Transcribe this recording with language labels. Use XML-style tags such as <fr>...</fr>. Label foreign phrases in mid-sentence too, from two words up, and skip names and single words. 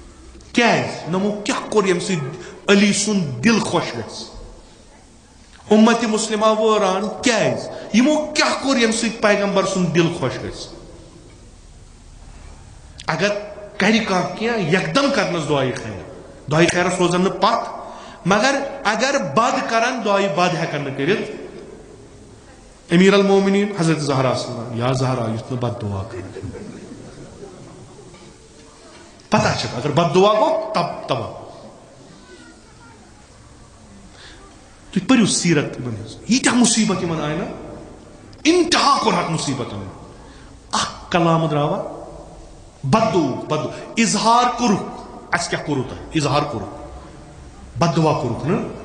<ks>نمو کیٛاہ کوٚر ییٚمہِ سۭتۍ علی سن دل خوش گژھِ امت مسلمہ وٲران کیٛازِ یِمو کیٛاہ کوٚر ییٚمہِ سۭتۍ پیغمبر سُنٛد دل خوش گژھِ اگر کرِ کانٛہہ کینٛہہ یکدم کرنس دعایہِ خیر دعایہِ خیرس روزن نہٕ پتھ مگر اگر بد کرن دعایہِ بد ہٮ۪کن نہٕ کٔرِتھ امیر المومنین حضرت زہرا صلی یا زہرا یُتھ نہٕ بد دعا کرِ پتہ چھکھ اگر بد دعا گوٚو تباہ تُہۍ پٔرِو سیرت تِمن ہٕنٛز ییٖتیاہ مُصیبت یِمن آیہِ نا انتہا کوٚرہکھ مُصیبتن اکھ کلام درٛاوا بد اظہار کوٚرُکھ اَسہِ کیٛاہ کوٚرُو تۄہہِ اظہار کوٚرُکھ بد دعا کوٚرُکھ نہٕ</ks>